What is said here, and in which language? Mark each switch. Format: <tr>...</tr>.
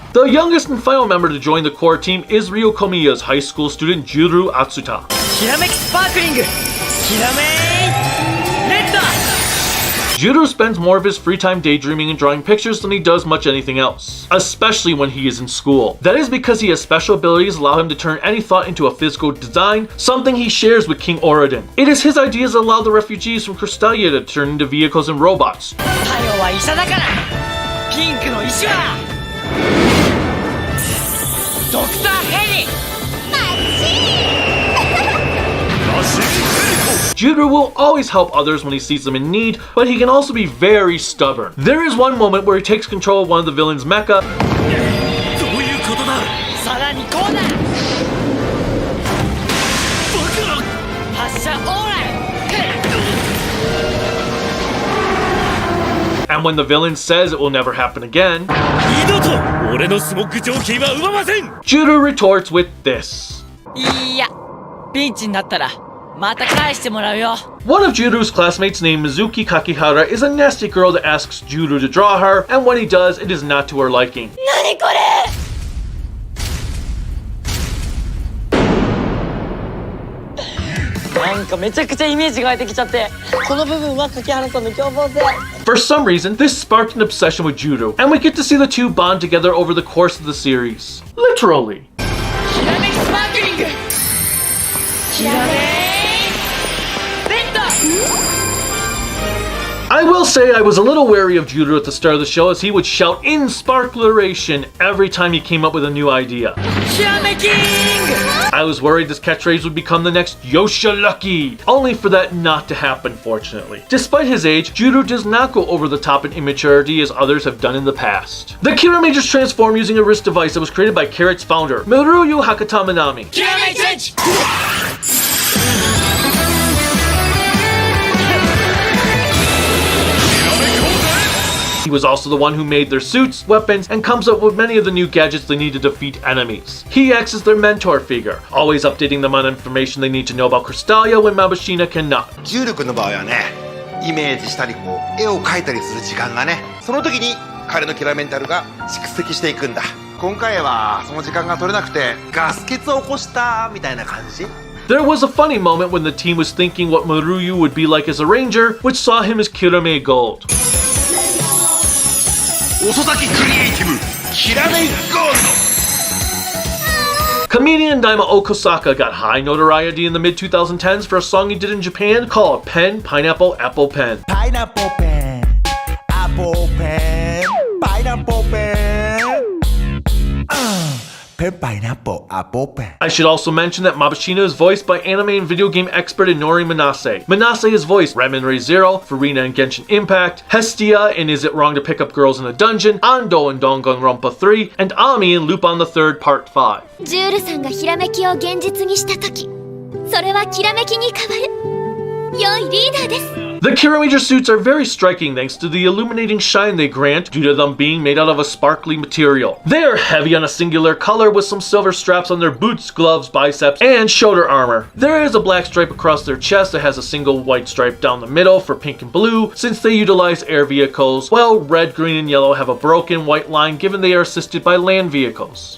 <en>The youngest and final member to join the core team is Ryo Komiya's high school student Juru Atsuta.</en> <ja>きらめきスパークリング。きらめ</ja> <en>Juru spends more of his free time daydreaming and drawing pictures than he does much anything else, especially when he is in school. That is because he has special abilities allow him to turn any thought into a physical design, something he shares with King Oradin. It is his ideas that allow the refugees from Crystalia to turn into vehicles and robots.</en> <ja>太陽は医者だから。ピンクの石はドクターヘリ。</ja> <en>Juru will always help others when he sees them in need, but he can also be very stubborn. There is one moment where he takes control of one of the villain's mecha.</en> <ja>どういうことだ。さらにこうだ。僕ら。発射オーライ。</ja> <en>And when the villain says it will never happen again,</en> <ja>二度と俺のスモッグジョーキーは奪わせん。</ja> <en>Juru retorts with this.</en> <ja>いや、ピンチになったらまた返してもらうよ。</ja> <en>One of Juru's classmates named Mizuki Kakihara is a nasty girl that asks Juru to draw her, and when he does, it is not to her liking.</en> <ja>何これ。なんかめちゃくちゃイメージが湧いてきちゃって、この部分は柿原さんの凶暴性。</ja> <en>For some reason, this sparked an obsession with Juru, and we get to see the two bond together over the course of the series. Literally.</en> <ja>ひらめきスパークリング。ひらめきレッド。</ja> <en>I will say I was a little wary of Juru at the start of the show as he would shout in sparkleration every time he came up with a new idea.</en> <ja>ひらめきング。</ja> <en>I was worried this catchphrase would become the next Yosha Lucky, only for that not to happen, fortunately. Despite his age, Juru does not go over the top in immaturity as others have done in the past. The Kiramagers transform using a wrist device that was created by Carrot's founder, Miruyu Hakata Minami.</en> <ja>ひらめきセンチ。</ja> <en>He was also the one who made their suits, weapons, and comes up with many of the new gadgets they need to defeat enemies. He acts as their mentor figure, always updating them on information they need to know about Crystallia when Mabashina cannot.</en> <ja>重力の場合はね、イメージしたりこう絵を描いたりする時間がね、その時に彼のキラメンタルが蓄積していくんだ。今回はその時間が取れなくてガス欠を起こしたみたいな感じ。</ja> <en>There was a funny moment when the team was thinking what Miruyu would be like as a ranger, which saw him as Kiramei Gold.</en> <ja>遅咲きクリエイティブキラメイゴールド。</ja> <en>Comedian Daima Okosaka got high notoriety in the mid-2010s for a song he did in Japan called Pen, Pineapple, Apple Pen. Pineapple pen, apple pen, pineapple pen. Pen, pineapple, apple pen. I should also mention that Mabashina is voiced by anime and video game expert Inori Manase. Manase has voiced Redman Ray Zero, Farina in Genshin Impact, Hestia in Is It Wrong to Pick Up Girls in a Dungeon, Ando in Danganronpa 3, and Ami in Lupin the Third Part 5.</en> <ja>ジュールさんがひらめきを現実にした時、それはきらめきに変わる良いリーダーです。</ja> <en>The Kiramager suits are very striking thanks to the illuminating shine they grant due to them being made out of a sparkly material. They are heavy on a singular color with some silver straps on their boots, gloves, biceps, and shoulder armor. There is a black stripe across their chest that has a single white stripe down the middle for pink and blue since they utilize air vehicles, while red, green, and yellow have a broken white line given they are assisted by land vehicles.</en>